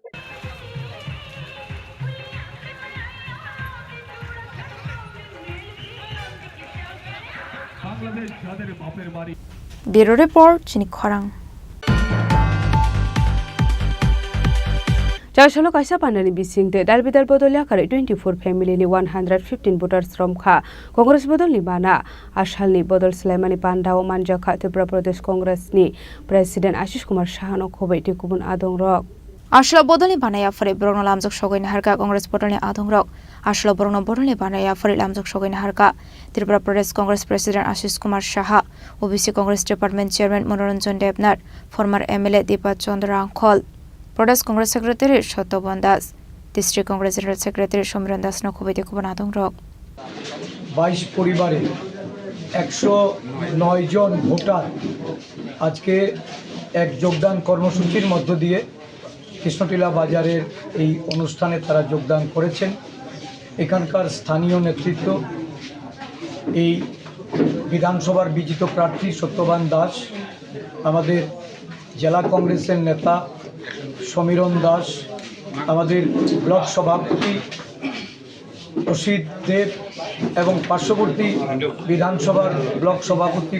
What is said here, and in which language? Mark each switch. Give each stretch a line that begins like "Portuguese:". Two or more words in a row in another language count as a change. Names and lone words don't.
English: bureau report
Kok Borok: চিনি খরাং। Chasolo kaisa panani bising te dalbidal bodolya kare 24 family ni 115 voters from kha Congress bodol ni bana ashal ni bodol Sulaimani Pandao manja kha Tripura Pradesh Congress ni President Ashish Kumar Shahano khobai ti kubun adong rok Ashla bodolni banaya fare borno lamjok sogoina harka Congress bodolni adong rok Ashla borno bodolni banaya fare lamjok sogoina harka Tripura Pradesh Congress President Ashish Kumar Shaha OBC Congress Department Chairman Manoranjan Debnath former MLA Deepa Chandra Angkhol Pradesh Congress Secretary Shatoban Das, District Congress General Secretary Shomran Das Nokhobete Kubanadong Rok.
Bangla: 22 পরিবারে 109 জন ভোটার আজকে এক যোগদান কর্মসূচির মধ্য দিয়ে কৃষ্ণটিলা বাজারের এই অনুষ্ঠানে তারা যোগদান করেছেন এখানকার স্থানীয় নেতৃত্ব এই বিধানসভার বিজিত প্রার্থী সত্যবান দাস আমাদের জেলা কংগ্রেসের নেতা সমীরণ দাস আমাদের ব্লক সভাপতি প্রসিদ্ধ দেব এবং পার্শ্ববর্তী বিধানসভার ব্লক সভাপতি